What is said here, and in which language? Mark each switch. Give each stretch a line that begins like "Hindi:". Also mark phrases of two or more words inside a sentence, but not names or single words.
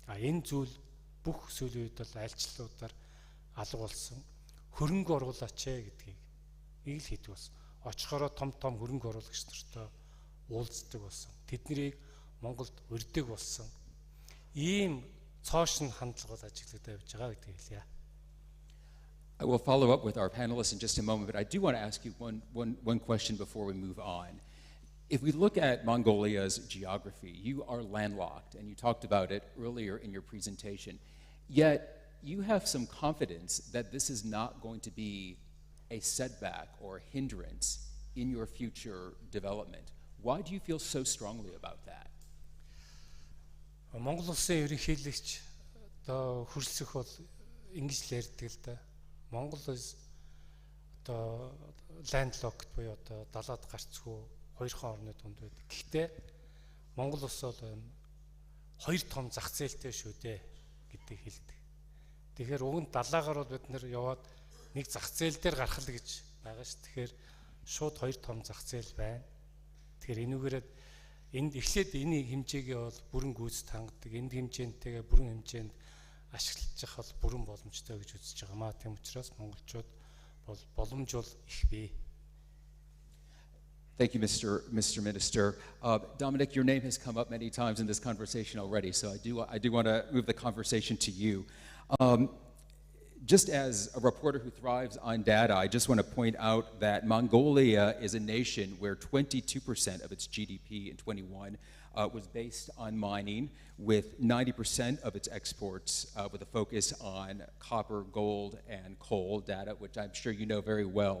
Mongolian: Энэ зүйл бүх сүүлийн үед бол альчлалуудаар алга болсон. Хөрөнгө оруулаач гэдгийг ийг л хийдэг болсон. Очихороо том хөрөнгө оруулагч нартай уулздаг болсон. Тэднийг Монголд урьдаг болсон. Ийм цоошин хандлага ажиглагдаж явж байгаа гэдгийг хэлье.
English: I will follow up with our panelists in just a moment, but I do want to ask you one question before we move on. If we look at Mongolia's geography, you are landlocked, and you talked about it earlier in your presentation. Yet, you have some confidence that this is not going to be a setback or a hindrance in your future development. Why do you feel so strongly about that?
Mongolian: Монгол улсын ерөнхийлөгч одоо хөрсөх бол ингэж л ярьдаг л да. Монгол улс одоо landlocked буюу одоо далаад гарцгүй хоёрхан орны дунд байдаг. Гэхдээ Монгол улс бол хоёр том зах зээлтэй шүү дээ гэдгийг хэлдэг. Тэгэхээр уг нь далаагаар бол бид нэр яваад нэг зах зээл дээр гарах л гэж байгаа ш. Тэгэхээр шууд хоёр том зах зээл байна. Тэгэхээр энүүгээрээ энд эхлээд энэ хэмжээгээ бол бүрэн гүйцэд хангадаг. Энд хэмжээнтэйгээ бүрэн хэмжээнд ашиглаж бол бүрэн боломжтой гэж үзэж байгаа маа. Тийм учраас монголчууд бол боломж бол их бий.
English: Thank you, Mr. Minister. Dominic, your name has come up many times in this conversation already, so I do want to move the conversation to you. Just as a reporter who thrives on data, I just want to point out that Mongolia is a nation where 22% of its GDP in 21 was based on mining, with 90% of its exports with a focus on copper, gold, and coal, data which I'm sure you know very well.